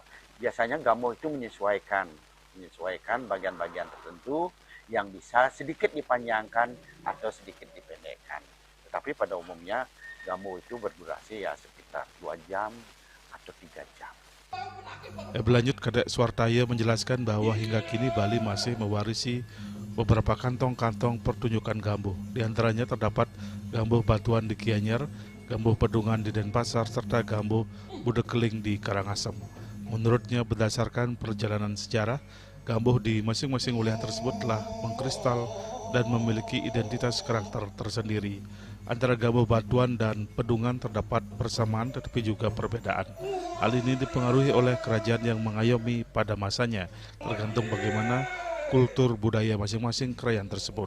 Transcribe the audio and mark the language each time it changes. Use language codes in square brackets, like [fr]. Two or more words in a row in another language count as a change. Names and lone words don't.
[id] Biasanya Gambuh itu menyesuaikan bagian-bagian tertentu yang bisa sedikit dipanjangkan atau sedikit dipendekkan. Tetapi pada umumnya Gambuh itu berdurasi ya sekitar 2 jam atau 3 jam. Berlanjut, Kadek Suartaya menjelaskan bahwa hingga kini Bali masih mewarisi beberapa kantong-kantong pertunjukan Gambuh. Di antaranya terdapat Gambuh Batuan di Gianyar, Gambuh Pedungan di Denpasar, serta Gambuh Budekeling di Karangasem. Menurutnya, berdasarkan perjalanan sejarah, Gambuh di masing-masing wilayah tersebut telah mengkristal dan memiliki identitas karakter tersendiri. Antara Gambuh Batuan dan Pedungan terdapat persamaan tetapi juga perbedaan. Hal ini dipengaruhi oleh kerajaan yang mengayomi pada masanya, tergantung bagaimana kultur budaya masing-masing kerajaan tersebut.